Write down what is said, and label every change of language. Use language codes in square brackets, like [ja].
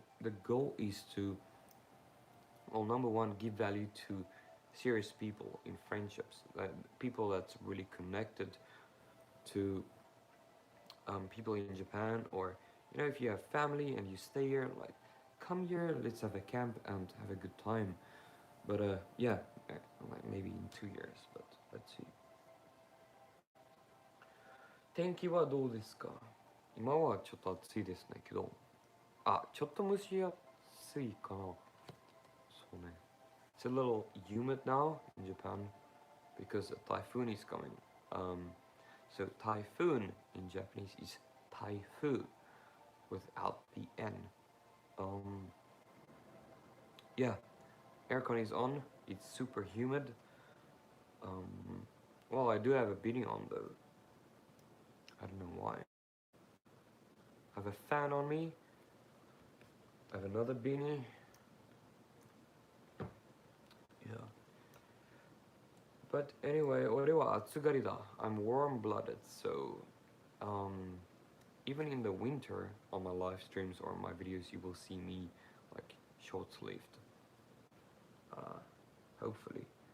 [en] The goal is to, well, number one, give value to serious people in friendships, people that's really connected to people in Japan, or you know, if you have family and you stay here, like come here, let's have a camp and have a good time. But yeah, like maybe in 2 years, but let's see. [ja] 天気はどうですか？今はちょっと暑いですねけど、ちょっと蒸し暑いかな。そうね。 [en] It's a little humid now in Japan because a typhoon is coming. So typhoon in Japanese is taifu without the N. Yeah, aircon is on. It's super humid. Well, I do have a beanie on though. I don't know why. I have a fan on me. I have another beanie. Yeah. But anyway, [ja] 俺は暑がりだ. [en] I'm warm-blooded, so even in the winter on my live streams or my videos, you will see me like short-sleeved. Hopefully.